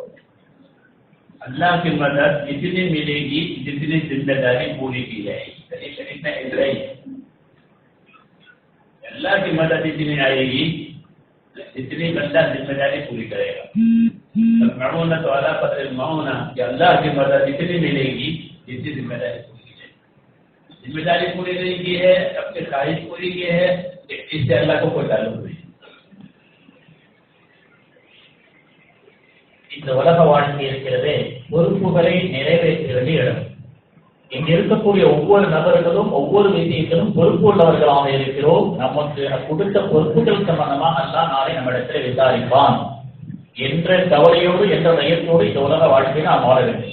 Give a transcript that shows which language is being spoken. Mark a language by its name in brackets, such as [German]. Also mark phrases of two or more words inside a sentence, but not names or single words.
[Urdu] اللہ کی مدد اتنی ملے گی جتنی ذمہ داری پوری کی جائے گی، شریف میں اتنا ہی ہے، اللہ کی مدد اتنی آئے گی جتنی بندہ ذمہ داری پوری کرے گا۔ معونت والا [Arabic] قدر المعونہ [Urdu] کہ اللہ کی مدد اتنی ملے گی جتنی ذمہ داری پوری کی جائے گی۔ ذمہ داری پوری نہیں کی ہے، اپنی خواہش پوری کی ہے، اس سے اللہ کو کوئی تعلق نہیں۔ [Tamil] இந்த உலக வாழ்க்கை இருக்கிறதே பொறுப்புகளை நிறைவேற்ற வேண்டிய இடம். இங்க இருக்கக்கூடிய ஒவ்வொரு நபர்களும் ஒவ்வொரு விஷயத்திலும் பொறுப்பு உள்ளவர்களாக இருக்கிறோம். நமக்கு கொடுத்த பொறுப்புகள் சம்பந்தமாக அல்லாஹ் நாளை நம்மிடத்தில் விசாரிப்பான் என்ற கவலையோடு என்ற பயத்தோடு இந்த உலக வாழ்க்கையை நாம் வாழ வேண்டும்.